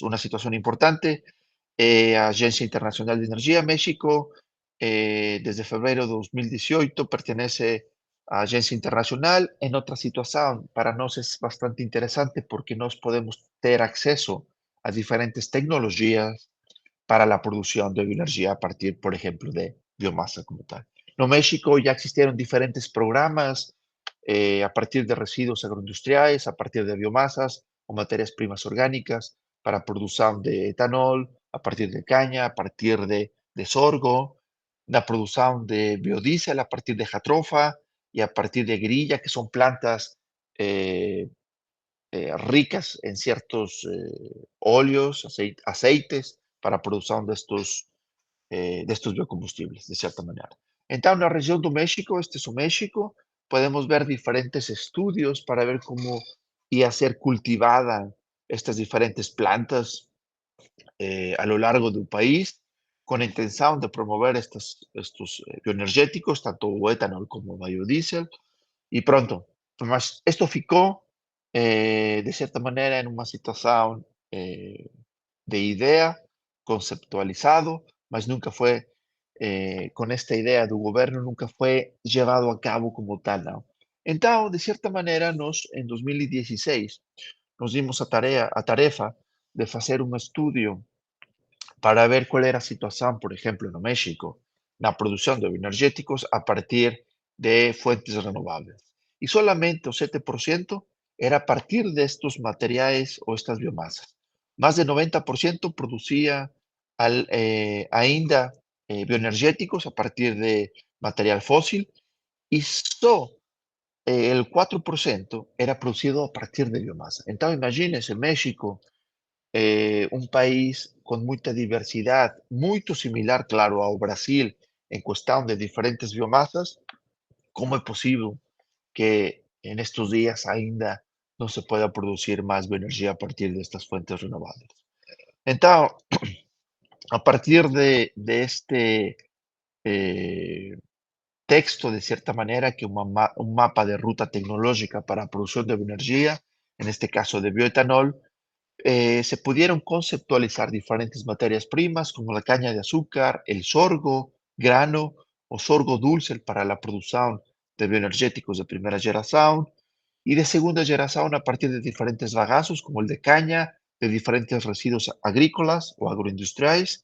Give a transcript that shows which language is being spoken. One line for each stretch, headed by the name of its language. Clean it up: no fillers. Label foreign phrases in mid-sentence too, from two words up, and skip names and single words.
Portuguese: Uma situação importante é a Agência Internacional de Energia, México, desde fevereiro de 2018, pertenece à Agência Internacional. Em outra situação, para nós é bastante interessante porque nós podemos ter acesso a diferentes tecnologias
Spanish: para la producción de bioenergía a partir, por ejemplo, de biomasa como tal. No México ya existieron diferentes programas a partir de residuos agroindustriales, a partir de biomasas o materias primas orgánicas para producción de etanol, a partir de caña, a partir de sorgo, la producción de biodiesel a partir de jatrofa y a partir de grilla, que son plantas ricas en ciertos óleos, aceites para producción de estos biocombustibles, de cierta manera. Entonces,
Portuguese: na região do México, este é o México, podemos ver diferentes
Spanish: estudios para ver cómo
Portuguese: ia ser cultivada estas diferentes plantas
Spanish: a lo largo
Portuguese: do país,
Spanish: con a intención de promover estos bioenergéticos,
Portuguese: tanto o etanol como o biodiesel, e pronto. Mas isto ficou, de certa maneira, em uma situação de idea, conceptualizado, mas nunca foi, com esta ideia do governo, nunca foi levado a cabo como tal, não. Então, de certa maneira, nós, em 2016,
Spanish: nos dimos
Portuguese: a tarefa de fazer um estudo para ver
Spanish: cuál era la situación, por ejemplo, en México, la producción de bioenergéticos a partir de fuentes renovables. Y solamente el 7% era a partir de estos materiales o estas biomasas. Más del 90% producía ainda bioenergéticos a partir de material fósil y solo el 4% era producido a partir de biomasa. Entonces, imagínense,
Portuguese: México, um país com muita diversidade, muito similar, claro, ao Brasil, em questão de diferentes biomassas, como é possível que nestes dias ainda não
Spanish: se pueda
Portuguese: produzir mais bioenergia a partir destas fontes renováveis? Então, a partir de este texto, de certa maneira, que é um mapa de ruta tecnológica para a produção de bioenergia, neste caso de bioetanol,
Spanish: se pudieron conceptualizar diferentes materias primas como la caña de azúcar, el sorgo, grano o sorgo dulce para la producción de bioenergéticos de primera generación y de segunda generación a partir de diferentes bagaços como el de caña, de diferentes residuos agrícolas o agroindustriales.